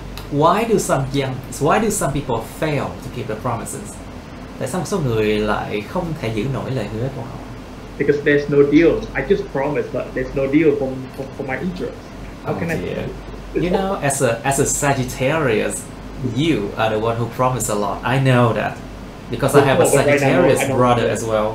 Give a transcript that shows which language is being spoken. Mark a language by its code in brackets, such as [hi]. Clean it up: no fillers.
[en] Why do some people fail to keep their promises? [vi] Tại sao một số người lại không thể giữ nổi lời hứa của họ? [en] Because there's no deal. I just promised, but there's no deal for my interest. How can I? You know, as a Sagittarius, you are the one who promised a lot. I know that because I have a Sagittarius brother as well.